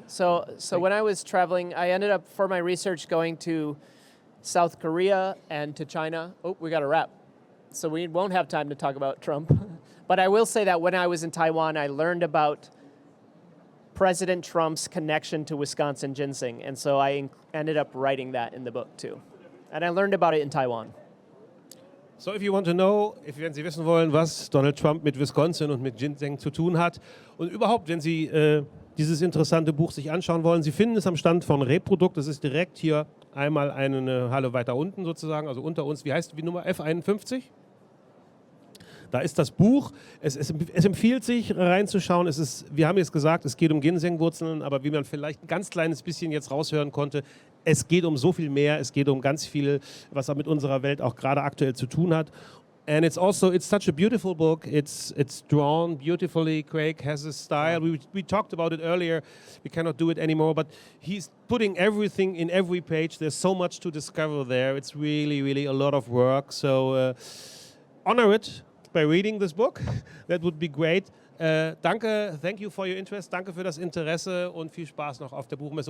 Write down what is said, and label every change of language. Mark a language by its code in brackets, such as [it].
[en] So when I was traveling, I ended up for my research going to South Korea and to China. Oh, we got a wrap. So we won't have time to talk about Trump. But I will say that when I was in Taiwan, I learned about President Trump's connection to Wisconsin ginseng. And so I ended up writing that in the book too. And I learned about it in Taiwan. So if you want to know, [de] wenn Sie wissen wollen, was Donald Trump mit Wisconsin und mit Ginseng zu tun hat und überhaupt, wenn Sie dieses interessante Buch sich anschauen wollen, Sie finden es am Stand von Reprodukt. Das ist direkt hier einmal eine Halle weiter unten sozusagen, also unter uns. Wie heißt die Nummer? F51? Da ist das Buch. Es empfiehlt sich reinzuschauen. Wir haben jetzt gesagt, es geht um Ginsengwurzeln, aber wie man vielleicht ein ganz kleines bisschen jetzt raushören konnte, es geht um so viel mehr. Es geht um ganz viel, was mit unserer Welt auch gerade aktuell zu tun hat. [en] And it's such a beautiful book. It's drawn beautifully. Craig has a style. We talked about it earlier. We cannot do it anymore, but he's putting everything in every page. There's so much to discover there. It's really, really a lot of work. So honor it by reading this book. That would be great. Danke, thank you for your interest. [de] Danke für das Interesse und viel Spaß noch auf der Buchmesse.